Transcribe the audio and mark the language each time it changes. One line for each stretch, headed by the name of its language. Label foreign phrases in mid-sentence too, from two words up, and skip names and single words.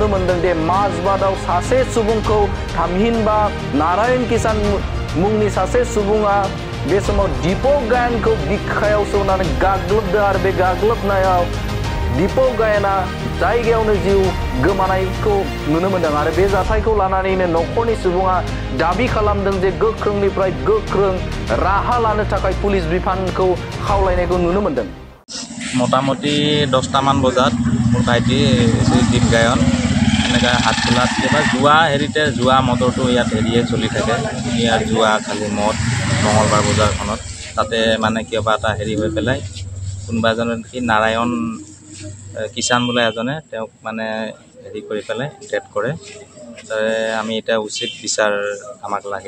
Bodo: मोनदों दे माजबादाव सासे सुबुंखौ थामहिनबा नारायण किसान मुंनि सासे सुबुङा बे समाव दीपक गायनखौ बिखायाव सौनानै गाग्लोबदों आरो बे गाग्लोबनायाव दीपक गायना जायगायावनो जिउ गोमानायखौ नुनो मोनदों आरो बे जाथायखौ लानानैनो न'खरनि सुबुङा दाबि खालामदों जे गोख्रोंनिफ्राय गोख्रों राहा लानो थाखाय पुलिस बिफानखौ खावलायनायखौ नुनो मोनदों
Assamese: मोटामुटी 10টামান বজাত মোৰ ভাইটি দীপ গায়ন এনেকৈ হাতখোলাত কিবা জুৱা মদৰটো ইয়াত চলি থাকে ইয়াত জুৱা খালি মদ মঙলবাৰ বজাৰখনত তাতে মানে কিবা এটা হৈ পেলাই কোনোবা এজনে কি নাৰায়ণ কিষাণ বোলে এজনে তেওঁক মানে কৰি পেলাই ডেথ কৰে আমি এটা উচিত বিচাৰ আমাক লাগে